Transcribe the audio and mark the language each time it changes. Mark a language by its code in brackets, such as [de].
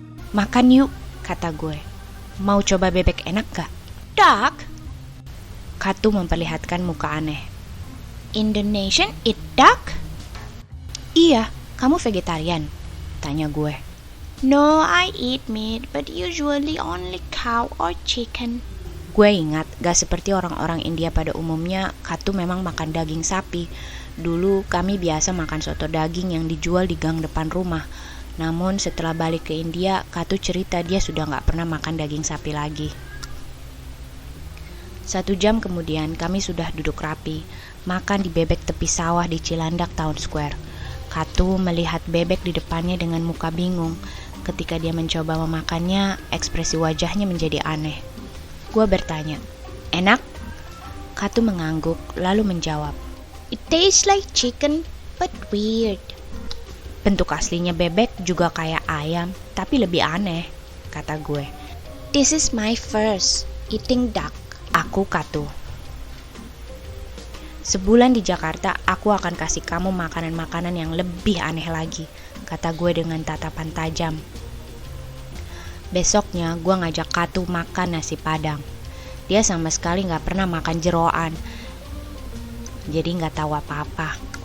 [id] Makan yuk, kata gue. Mau coba bebek enak gak? [en] Duck, [id] Katu memperlihatkan muka aneh. [en] Indonesian eat duck? [id] Iya, kamu vegetarian? Tanya gue. [en] No, I eat meat, but usually only cow or chicken. [id] Gue ingat, gak seperti orang-orang India pada umumnya, Katu memang makan daging sapi. Dulu kami biasa makan soto daging yang dijual di gang depan rumah. Namun setelah balik ke India, Katu cerita dia sudah gak pernah makan daging sapi lagi. 1 jam kemudian kami sudah duduk rapi, makan di bebek tepi sawah di Cilandak Town Square. Katu melihat bebek di depannya dengan muka bingung. Ketika dia mencoba memakannya, ekspresi wajahnya menjadi aneh. Gue bertanya, enak? Katu mengangguk lalu menjawab, [en] It tastes like chicken, but weird. [id] bentuk aslinya bebek juga kayak ayam, tapi lebih aneh, kata gue. [en] This is my first eating duck. [id] Aku Katu. Sebulan di Jakarta, aku akan kasih kamu makanan-makanan yang lebih aneh lagi, kata gue dengan tatapan tajam. Besoknya gue ngajak Katu makan nasi padang. Dia sama sekali gak pernah makan jeroan, jadi gak tahu apa-apa.